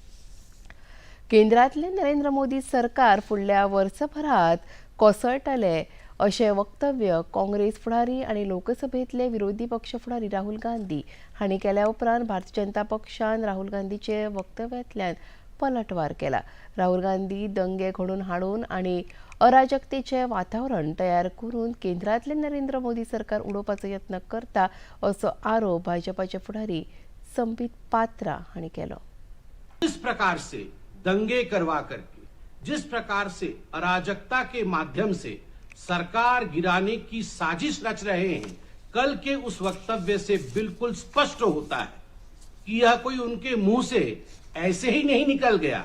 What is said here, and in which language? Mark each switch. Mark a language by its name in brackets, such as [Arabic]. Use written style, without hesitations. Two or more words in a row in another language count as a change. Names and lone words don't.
[Konkani] केंद्रांतले नरेंद्र मोदी सरकार फुडल्या वर्सभरात कोसळटले अशें वक्तव्य काँग्रेस फुडारी आनी लोकसभेतले विरोधी पक्ष फुडारी राहुल गांधी हांणी केल्या उपरांत भारतीय जनता पक्षान राहुल गांधीचे वक्तव्यातल्यान पलटवार केला. राहुल गांधी दंगे घडोवन हाडून आनी अराजकतेचें वातावरण तयार करून केंद्रांतले नरेंद्र मोदी सरकार उडोवपाचो यत्न करता असो आरोप भाजपाचे फुडारी संबित पात्रा हांणी केलो. [Hindi] जिस प्रकार से दंगे करवा करके, जिस प्रकार से अराजकता के माध्यम से सरकार गिराने की साजिश रच रहे हैं, कल के उस वक्तव्य से बिल्कुल स्पष्ट होता है कि यह कोई उनके मुंह से ऐसे ही नहीं निकल गया.